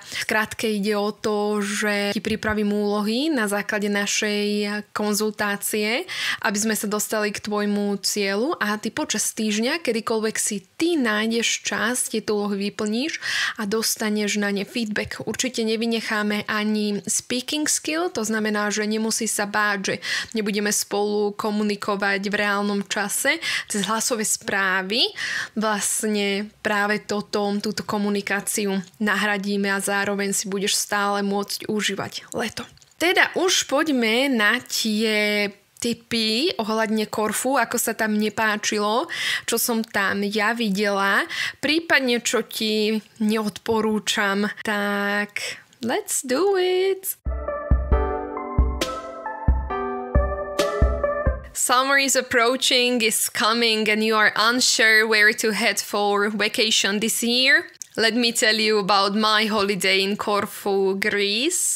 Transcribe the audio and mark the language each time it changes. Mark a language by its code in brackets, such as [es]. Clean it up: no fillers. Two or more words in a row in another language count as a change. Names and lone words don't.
[sk] V skratke ide o to, že ti pripravím úlohy na základe našej konzultácie, aby sme sa dostali k tvojmu cieľu a ty počas týždňa, kedykoľvek si ty nájdeš čas, tieto úlohy vyplníš a dostaneš na ne feedback. Určite nevynecháme ani [en] speaking skill, [sk] to znamená, že nemusí sa báť, že nebudeme spolu komunikovať v reálnom čase cez hlasové správy. Vlastne práve túto komunikáciu nahradíme a zároveň si budeš stále môcť užívať leto. Teda už poďme na tie tipy ohľadne Korfu, ako sa tam nepáčilo, čo som tam ja videla, prípadne čo ti neodporúčam. [en] Tak let's do it! Summer is approaching, is coming, and you are unsure where to head for vacation this year? Let me tell you about my holiday in Corfu, Greece.